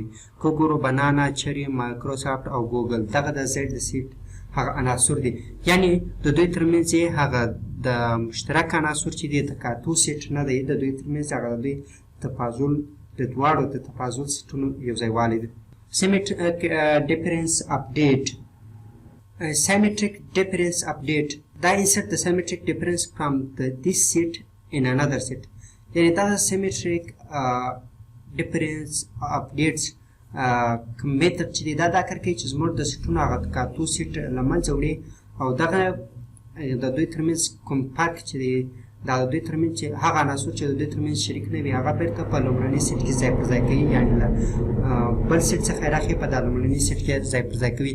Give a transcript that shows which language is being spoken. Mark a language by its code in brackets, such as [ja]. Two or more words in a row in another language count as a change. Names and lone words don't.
[ps] که وګورو [en] banana cherry [ps] مایکروسافټ او ګوګل دغه د زید د سیټ هغه عناصر دي، یعنې د دوی ترمنځ یې هغه د مشترک عناصر چې دی تقاطع سیټ نه دی، د دوی ترمنځ هغه د دوی تفاضل د دواړو د تفاضل سیټونو یو ځایوالی دی. [en] Symmetric difference update symmetric difference update دا insert the symmetric difference from this set in another set، [ps] یعنې دا [en] symmetric difference [ps] updates میتد چې دی دا کار کوي چې زموږ د سیټونو هغه تقاطع سیټ له منځه وړي او دغه د دوی ترمنځ کوم فرق چې دی دا د دوی ترمنځ چې هغه عناصر چې د دوی ترمنځ شریک نه وي هغه بیرته په لومړني سیټ کې ځای پر ځای کوي، یعنې له بل سیټ څخه یې راخلي په دا لومړني سیټ کې ځای پر ځای کوي.